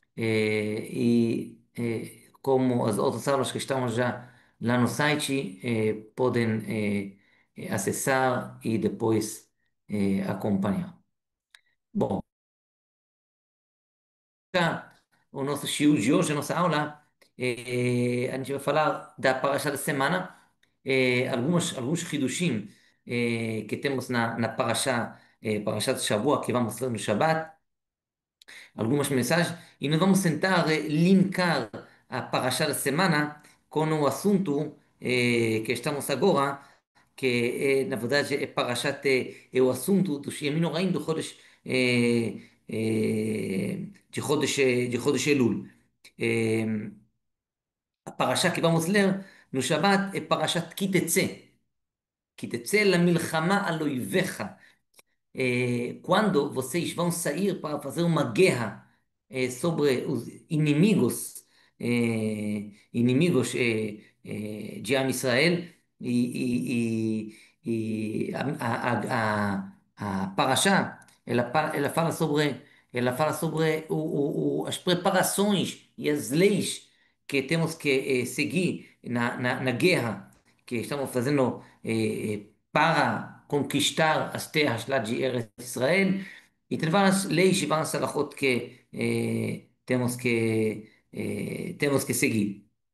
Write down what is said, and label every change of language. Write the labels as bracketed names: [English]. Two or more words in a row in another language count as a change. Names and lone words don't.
[Portuguese] Como as outras aulas que estão já lá no site, podem acessar e depois acompanhar. Bom, o nosso shiur de hoje, a nossa aula, a gente vai falar da parasha da semana, alguns hidushim que temos na parasha, [Hebrew] פרשת שבוע, [Portuguese] que vamos ler no Shabbat, algumas mensagens, e nós vamos tentar linkar a parasha da semana com o assunto que estamos agora, que na verdade é parashat, é o assunto dos [Hebrew] ימים נוראים [Portuguese] do Chodesh, de [Hebrew] חודש אלול. [Portuguese] Eh, a parasha que vamos ler no Shabbat é [Hebrew] פרשת כי תצא. כי תצא למלחמה על אויבך. [Portuguese] Quando vocês vão sair para fazer uma guerra sobre os inimigos de Am Israel, e a Parashá, ela fala sobre as preparações e as leis que temos que seguir na guerra que estamos fazendo para conquistar as terras lá de Eretz Israel, e tem várias leis e várias halachot que temos que seguir.